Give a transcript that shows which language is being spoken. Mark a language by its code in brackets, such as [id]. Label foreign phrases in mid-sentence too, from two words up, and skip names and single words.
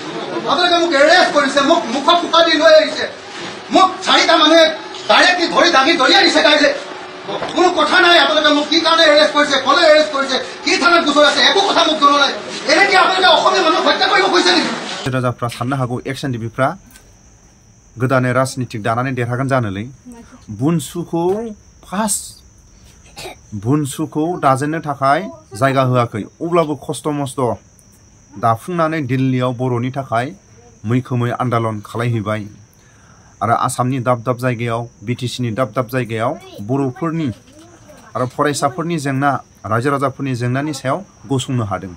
[as] আপোনালোকে মোক এৰেষ্ট কৰিছে, মোক মুখত ফুটা দি লৈ আহিছে, মোক 4টা মানুহে ডাইৰেক্টলি ধৰি দাঙি দলিয়াই দিছে ডাইৰেক্ট। কোনো কথা নাই, আপোনালোকে মোক কি কাৰণে এৰেষ্ট কৰিছে, ক'লে এৰেষ্ট কৰিছে, কি থানাত গোচৰ আছে, একো কথা মোক জনোৱা নাই। এনেকৈ আপোনালোকে অসমীয়া মানুহক হত্যা কৰিব খুজিছে নেকি? [brx] राजाफ्रा साननो हागौ एक्सन डिबिफ्रा गोदानै राजनितिक दानानै देरहागोन जानोलै बुनसुखौ फार्स्ट बुनसुखौ दाजेननो थाखाय जायगा होआखै, अब्लाबो खस्थ' मस्थ' दाफुंनानै दिल्लीयाव बर'नि थाखाय मैखोमै आन्दलन खालायहैबाय आरो आसामनि दाब दाब जायगायाव बिटिसिनि दाब दाब जायगायाव बर'फोरनि आरो फरायसाफोरनि जेंना रायजो राजाफोरनि जेंनानि सायाव गसंनो हादों।